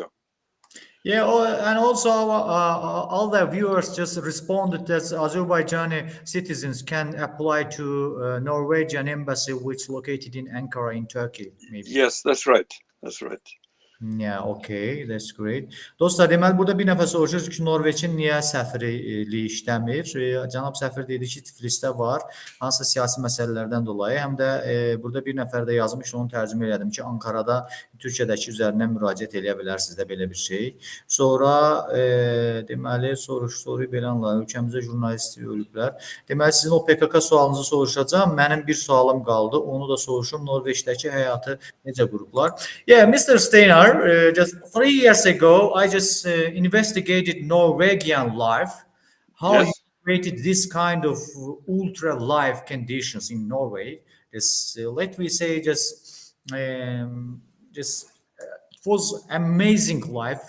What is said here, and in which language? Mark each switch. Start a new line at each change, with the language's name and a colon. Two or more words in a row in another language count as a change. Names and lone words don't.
English: Yeah, and also all the viewers just responded that Azerbaijani citizens can apply to Norwegian embassy, which is located in Ankara in Turkey. Maybe. Yes, that's right. That's right. Yeah, okay, that's great.
Azerbaijani: Dostlar, deməli burada bir nəfər soruşur ki, Norveçin niyə səfirliyi işləmir? Cənab səfir dedi ki, Tiflisdə var, hansısa siyasi məsələlərdən dolayı. Həm də burada bir nəfər də yazmış, onu tərcümə elədim ki, Ankarada Türkiyədəki üzərindən müraciət eləyə bilərsiniz də belə bir şey. Sonra deməli soruyu belə anlayın, ölkəmizdə jurnalisti ölüblər. Deməli sizin o PKK sualınızı soruşacağım. Mənim bir sualım qaldı, onu da soruşum. Norveçdəki həyatı necə qurublar?
English: Yeah, Mr. Steinar, just 3 years ago, I just investigated Norwegian life, how you created this kind of ultra life conditions in Norway. Let me say, it was amazing life.